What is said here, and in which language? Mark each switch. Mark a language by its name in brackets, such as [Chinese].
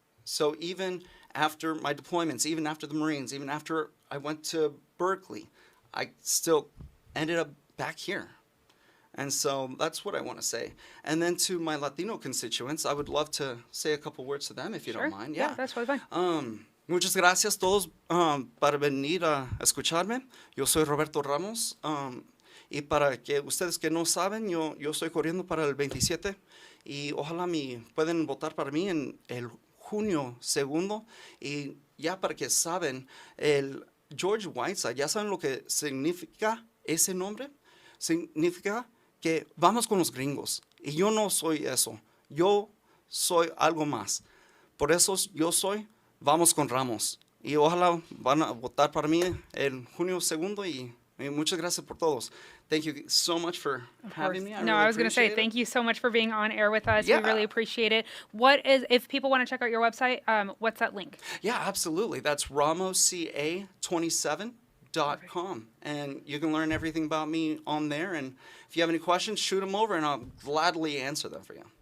[English] So even after my deployments, even after the Marines, even after I went to Berkeley, I still ended up back here. And so that's what I want to say. And then to my Latino constituents, I would love to say a couple words to them if you don't mind. Yeah, that's totally fine. [Spanish] Muchas gracias todos para venir a escucharme. Yo soy Roberto Ramos. Y para que ustedes que no saben, yo estoy corriendo para el 27 y ojalá pueden votar para mí en el junio 2. Y ya para que saben, el George Whiteside, ¿ya saben lo que significa ese nombre? Significa que vamos con los gringos. Y yo no soy eso. Yo soy algo más. Por eso yo soy Vamos con Ramos. Y ojalá van a votar para mí el junio 2 y muchas gracias por todos. [English] Thank you so much for having me. I was going to say thank you so much for being on air with us. Yeah. We really appreciate it. If people want to check out your website, what's that link? Yeah, absolutely. That's ramosca27.com. And you can learn everything about me on there. And if you have any questions, shoot them over and I'll gladly answer them for you.